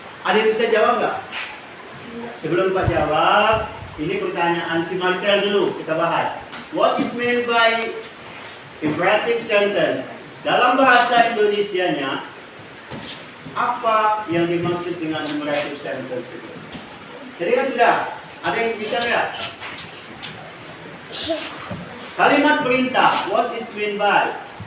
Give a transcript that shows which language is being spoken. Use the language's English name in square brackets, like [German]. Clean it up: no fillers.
[Indonesian] Ada yang bisa jawab nggak? Sebelum Pak jawab, ini pertanyaan si Marcel dulu kita bahas. [English] What is meant by imperative sentence? [Indonesian] Dalam bahasa Indonesianya, apa yang dimaksud dengan imperative sentence itu? Jadi kan sudah, ada yang bisa nggak? Kalimat perintah, [English] what is meant by?